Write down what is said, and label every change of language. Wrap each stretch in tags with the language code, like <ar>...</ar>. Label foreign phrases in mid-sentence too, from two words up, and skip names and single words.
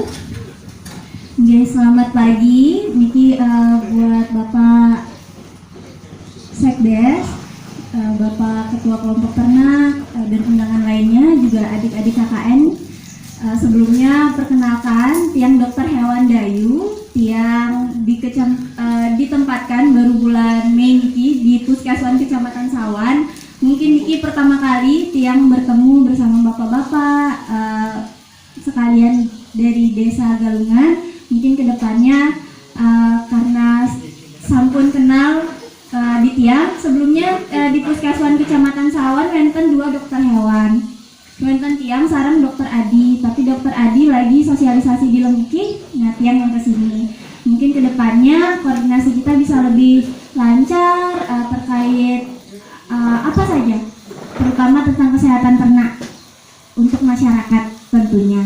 <id>Selamat pagi, Niki buat Bapak Sekdes, Bapak Ketua Kelompok Ternak, dan undangan lainnya, juga adik-adik KKN. Sebelumnya perkenalkan, Tiang Dokter Hewan Dayu, Tiang ditempatkan baru bulan Mei Niki di Puskeswan Kecamatan Sawan. Mungkin Niki pertama kali Tiang bertemu bersama bapak-bapak sekalian dari Desa Galungan. Mungkin kedepannya karena sampun kenal di Tiang, sebelumnya di Puskeswan Kecamatan Sawan wenten 2 dokter hewan.</id> <ban>Wenten Tiang sareng Dokter Adi,</ban> <id>tapi Dokter Adi lagi sosialisasi di Lembiki, nah Tiang yang kesini. Mungkin kedepannya koordinasi kita bisa lebih lancar terkait apa saja, terutama tentang kesehatan ternak untuk masyarakat tentunya.</id>